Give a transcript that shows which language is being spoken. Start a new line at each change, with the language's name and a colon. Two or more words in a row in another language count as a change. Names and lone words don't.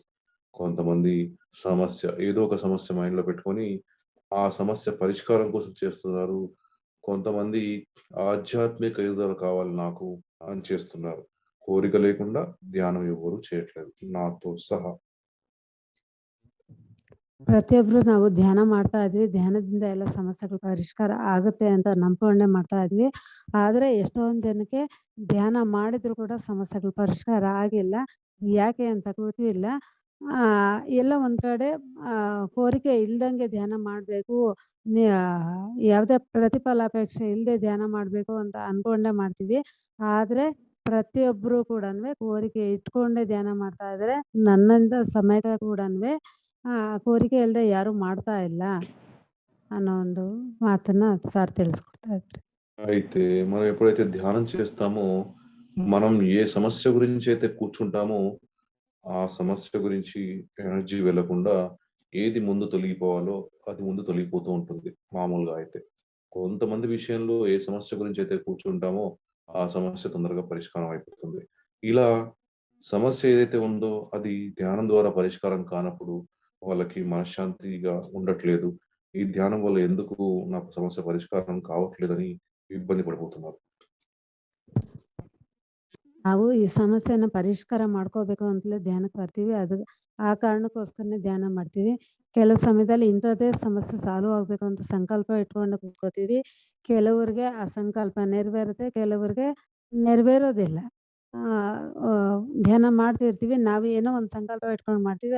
Telugu: కొంతమంది ఏదో ఒక సమస్య మైండ్‌లో పెట్టుకొని ఆ సమస్య పరిష్కారం కోసం చేస్తున్నారు. కొంతమంది ఆధ్యాత్మిక ఎదుగుదల కావాలి నాకు అని చేస్తున్నారు. కోరిక లేకుండా ధ్యానం ఎవ్వరు చేయట్లేదు. నాతో సహా.
Kannada: ಪ್ರತಿಯೊಬ್ರು ನಾವು ಧ್ಯಾನ ಮಾಡ್ತಾ ಇದ್ವಿ. ಧ್ಯಾನದಿಂದ ಎಲ್ಲ ಸಮಸ್ಯೆಗಳು ಪರಿಷ್ಕಾರ ಆಗುತ್ತೆ ಅಂತ ನಂಬ್ಕೊಂಡೇ ಮಾಡ್ತಾ ಇದ್ವಿ. ಆದ್ರೆ ಎಷ್ಟೊಂದು ಜನಕ್ಕೆ ಧ್ಯಾನ ಮಾಡಿದ್ರು ಕೂಡ ಸಮಸ್ಯೆಗಳು ಪರಿಷ್ಕಾರ ಆಗಿಲ್ಲ. ಯಾಕೆ ಅಂತ ಗೊತ್ತಿಲ್ಲ. ಎಲ್ಲ ಒಂದ್ ಕಡೆ ಕೋರಿಕೆ ಇಲ್ದಂಗೆ ಧ್ಯಾನ ಮಾಡ್ಬೇಕು. ಯಾವುದೇ ಪ್ರತಿಫಲಾಪೇಕ್ಷೆ ಇಲ್ಲದೆ ಧ್ಯಾನ ಮಾಡ್ಬೇಕು ಅಂತ ಅನ್ಕೊಂಡೇ ಮಾಡ್ತೀವಿ. ಆದ್ರೆ ಪ್ರತಿಯೊಬ್ರು ಕೂಡಾನುವೆ ಕೋರಿಕೆ ಇಟ್ಕೊಂಡೇ ಧ್ಯಾನ ಮಾಡ್ತಾ ಇದ್ದಾರೆ. ನನ್ನಿಂದ ಸಮೇತ ಕೂಡಾನುವೆ ಕೋರಿಕೆ ಇಲ್ಲದೆ ಯಾರು ಮಾಡ್ತಾ ಇಲ್ಲ ಅನ್ನೋ ಒಂದು ಮಾತನ್ನ సార్ ತಿಳಿಸ್ಕೊಡ್ತಾ ಇದ್ದಾರೆ.
Telugu: అయితే మనం ఎప్పుడైతే ధ్యానం చేస్తామో, మనం ఏ సమస్య గురించైతే కూర్చుంటామో, ఆ సమస్య గురించి ఎనర్జీ వెళ్ళకుండా ఏది ముందు తొలగిపోవాలో అది ముందు తొలగిపోతూ ఉంటుంది మామూలుగా అయితే. కొంతమంది విషయంలో ఏ సమస్య గురించైతే కూర్చుంటామో, ఆ సమస్య తొందరగా పరిష్కారం అయిపోతుంది. ఇలా సమస్య ఏదైతే ఉందో అది ధ్యానం ద్వారా పరిష్కారం కానప్పుడు వాళ్ళకి మనశ్శాంతిగా ఉండట్లేదు. ఈ ధ్యానం వల్ల ఎందుకు నాకు సమస్య పరిష్కారం కావట్లేదని ఇబ్బంది పడిపోతున్నారు.
Kannada: ನಾವು ಈ ಸಮಸ್ಯೆನ ಪರಿಷ್ಕಾರ ಮಾಡ್ಕೋಬೇಕು ಅಂತಲೇ ಧ್ಯಾನಕ್ಕೆ ಬರ್ತೀವಿ. ಅದು ಆ ಕಾರಣಕ್ಕೋಸ್ಕರನೇ ಧ್ಯಾನ ಮಾಡ್ತೀವಿ. ಕೆಲವು ಸಮಯದಲ್ಲಿ ಇಂಥದ್ದೇ ಸಮಸ್ಯೆ ಸಾಲ್ವ್ ಆಗಬೇಕು ಅಂತ ಸಂಕಲ್ಪ ಇಟ್ಕೊಂಡು ಕೂತ್ಕೋತೀವಿ. ಕೆಲವ್ರಿಗೆ ಆ ಸಂಕಲ್ಪ ನೆರವೇರುತ್ತೆ, ಕೆಲವ್ರಿಗೆ ನೆರವೇರೋದಿಲ್ಲ. ಧ್ಯಾನ ಮಾಡ್ತಿರ್ತೀವಿ. ನಾವು ಏನೋ ಒಂದು ಸಂಕಲ್ಪ ಇಟ್ಕೊಂಡು ಮಾಡ್ತೀವಿ.